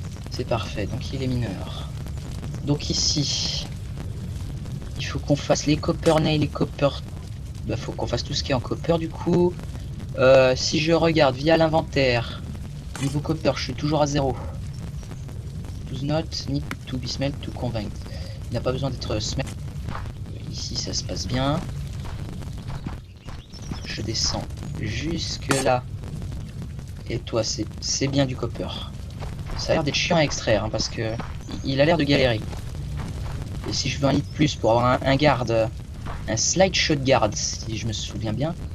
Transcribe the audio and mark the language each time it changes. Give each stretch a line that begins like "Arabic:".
French: C'est parfait, donc il est mineur. Donc ici, il faut qu'on fasse les copper nails, les copper... Bah, faut qu'on fasse tout ce qui est en copper du coup. Si je regarde via l'inventaire, niveau copper, je suis toujours à 0.
English: Does not need to be smelt to convert.
French: Il n'a pas besoin d'être smelt. Ici, ça se passe bien. Je descends jusque là. Et toi, c'est bien du copper. Ça a l'air d'être chiant à extraire, hein, parce que il a l'air de galérer. Et si je veux un lit de plus pour avoir un garde, un slide shot guard, si je me souviens bien.